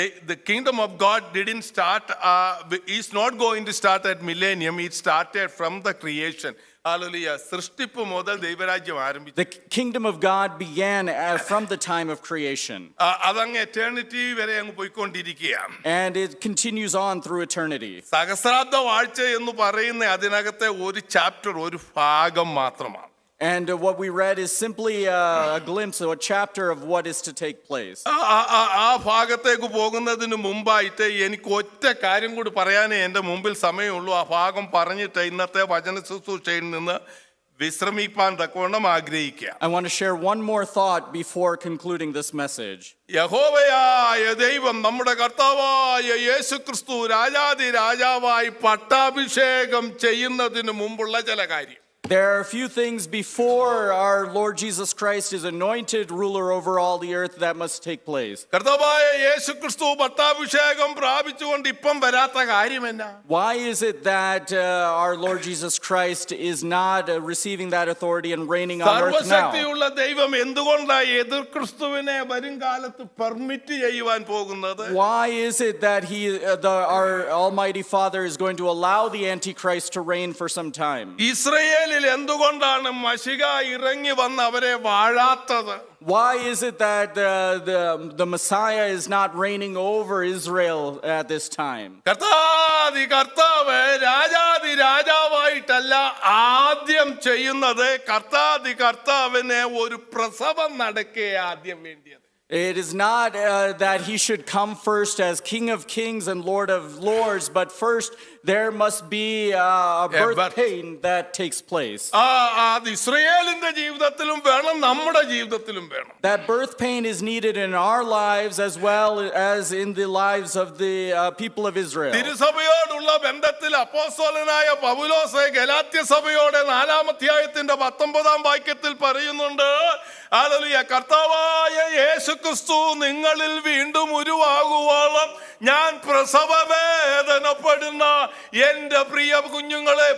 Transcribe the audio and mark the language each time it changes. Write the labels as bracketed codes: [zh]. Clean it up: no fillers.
[en] The kingdom of God didn't start, is not going to start at millennium. It started from the creation. [ml] Hallelujah. സൃഷ്ടിപ്പ് മുതൽ ദൈവരാജ്യം ആരംഭിച്ചു. [en] The kingdom of God began from the time of creation. [ml] അതങ്ങ് eternity വരെ അങ്ങ് പോയിക്കൊണ്ടിരിക്കുകയാണ്. [en] And it continues on through eternity. [ml] സഹസ്രാബ്ദ വാഴ്ച എന്ന് പറയുന്ന അതിനകത്തെ ഒരു ചാപ്റ്റർ, ഒരു ഭാഗം മാത്രമാണ്. [en] And what we read is simply a glimpse or a chapter of what is to take place. [ml] ആ ഭാഗത്തേക്ക് പോകുന്നതിന് മുമ്പായിട്ട് എനിക്ക് ഒറ്റ കാര്യം കൂടി പറയാനേ എൻ്റെ മുമ്പിൽ സമയമുള്ളൂ. ആ ഭാഗം പറഞ്ഞിട്ട് ഇന്നത്തെ വചന ശുശ്രൂഷയിൽ നിന്ന് വിശ്രമിപ്പാൻ തക്കവണ്ണം ആഗ്രഹിക്കുക. [en] I want to share one more thought before concluding this message. [ml] യഹോവയായ ദൈവം നമ്മുടെ കർത്താവായ യേശുക്രിസ്തു രാജാതി രാജാവായി പട്ടാഭിഷേകം ചെയ്യുന്നതിന് മുമ്പുള്ള ചില കാര്യം. [en] There are a few things before our Lord Jesus Christ is anointed ruler over all the earth that must take place. [ml] കർത്താവായ യേശുക്രിസ്തു പട്ടാഭിഷേകം പ്രാപിച്ചുകൊണ്ട് ഇപ്പം വരാത്ത കാര്യം എന്നാ? [en] Why is it that our Lord Jesus Christ is not receiving that authority and reigning on earth now? [ml] സർവശക്തിയുള്ള ദൈവം എന്തുകൊണ്ടാണ് എതിർ ക്രിസ്തുവിനെ വരും കാലത്ത് പെർമിറ്റ് ചെയ്യുവാൻ പോകുന്നത്? [en] Why is it that our Almighty Father is going to allow the Antichrist to reign for some time? [ml] ഇസ്രയേലിൽ എന്തുകൊണ്ടാണ് മശിഹ ഇറങ്ങി വന്ന് അവരെ വാഴാത്തത്? [en] Why is it that the Messiah is not reigning over Israel at this time? [ml] കർത്താതി കർത്താവ് രാജാതി രാജാവായിട്ടല്ല ആദ്യം ചെയ്യുന്നത്. കർത്താതി കർത്താവിന് ഒരു പ്രസവം നടക്കേ ആദ്യം വേണ്ടിയത്. [en] It is not that he should come first as King of Kings and Lord of Lords, but first there must be a birth pain that takes place. [ml] അത് ഇസ്രയേലിന്റെ ജീവിതത്തിലും വേണം, നമ്മുടെ ജീവിതത്തിലും വേണം. [en] That birth pain is needed in our lives as well as in the lives of the people of Israel. [ml] തിരുസഭയോടുള്ള ബന്ധത്തിൽ അപ്പോസ്തലനായ പൗലോസ് ഗലാത്യ സഭയോടെ 4-ാം അധ്യായത്തിന്റെ 19-ാം വാക്യത്തിൽ പറയുന്നുണ്ട്, ഹല്ലേലൂയ, കർത്താവായ യേശുക്രിസ്തു നിങ്ങളിൽ വീണ്ടും ഉരുവാകുവോളം ഞാൻ പ്രസവ വേദനപ്പെടുന്ന എൻ്റെ പ്രിയ കുഞ്ഞുങ്ങളെ.